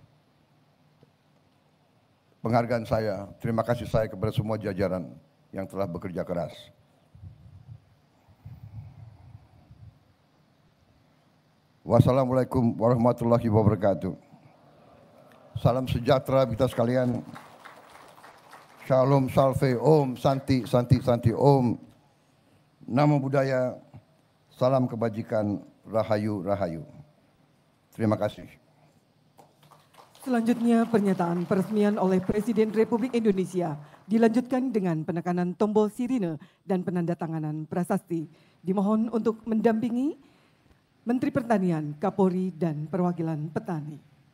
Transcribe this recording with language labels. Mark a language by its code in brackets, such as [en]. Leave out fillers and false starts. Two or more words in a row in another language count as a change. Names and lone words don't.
[id] Penghargaan saya, terima kasih saya kepada semua jajaran yang telah bekerja keras. [ar] Wassalamualaikum warahmatullahi wabarakatuh. [id] Salam sejahtera kita sekalian. Shalom, [sa] salve, om, santi, santi, santi, om. [pi] Namo Buddhaya, [id] salam kebajikan, rahayu, rahayu. Terima kasih. Selanjutnya pernyataan peresmian oleh Presiden Republik Indonesia dilanjutkan dengan penekanan tombol sirine dan penandatanganan prasasti. Dimohon untuk mendampingi Menteri Pertanian, Kapolri, dan perwakilan petani.